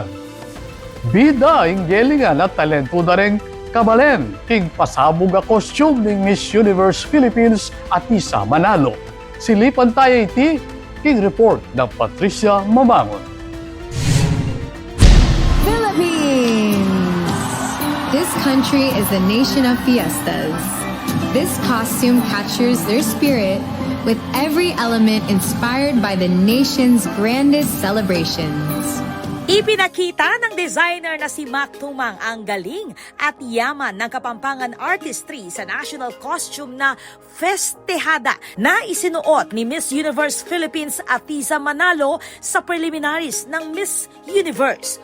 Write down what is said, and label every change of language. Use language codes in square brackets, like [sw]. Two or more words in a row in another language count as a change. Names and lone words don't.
[pam] Bida ang gelingan at talento na rin kabalen king pasabog a costume ng Miss Universe Philippines at Isa Manalo. Silipan tayo iti king report ng Patricia Mamangon. [en] Philippines! This country is a nation of fiestas. This costume captures their spirit with every element inspired by the nation's grandest celebrations. [tl] Ipinakita ng designer na si Mac Tumang ang galing at yaman ng Kapampangan artistry sa [en] national costume [tl] na Festejada na isinuot ni Miss Universe Philippines Atiza Manalo sa preliminaries ng Miss Universe.